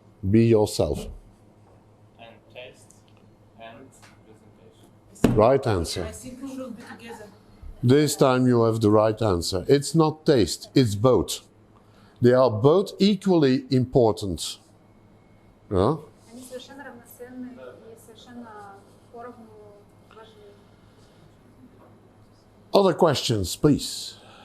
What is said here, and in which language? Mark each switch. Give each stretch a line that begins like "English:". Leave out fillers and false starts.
English: Be yourself. And taste and presentation. Right answer. I think we should be together. This time you have the right answer. It's not taste, it's both. They are both equally important. Yeah?
Russian: Они совершенно равноценны и совершенно поровну важны.
English: Other questions, please.